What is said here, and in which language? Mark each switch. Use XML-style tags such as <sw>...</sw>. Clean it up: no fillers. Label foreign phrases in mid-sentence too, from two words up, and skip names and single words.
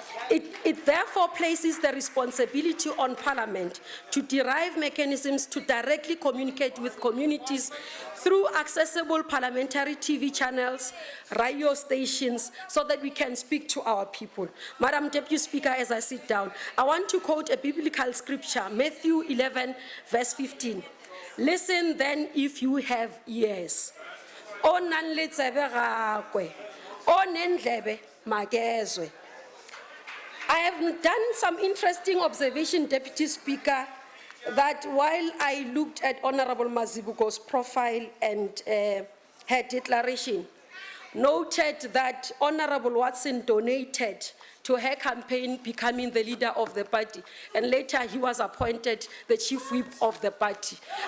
<en>It therefore places the responsibility on Parliament to derive mechanisms to directly communicate with communities through accessible parliamentary TV channels, radio stations, so that we can speak to our people. Madam Deputy Speaker, as I sit down, I want to quote a biblical scripture, Matthew 11, verse 15. Listen then if you have ears.</en> <st>O nang le tsebe gakwe,</st> <zu>o nendlebe makezwe.</zu> <en>I have done some interesting observation, Deputy Speaker, that while I looked at Honorable Mazibuko's profile and her declaration, noted that Honorable Watson donated to her campaign becoming the leader of the party, and later he was appointed the chief whip of the party.</en>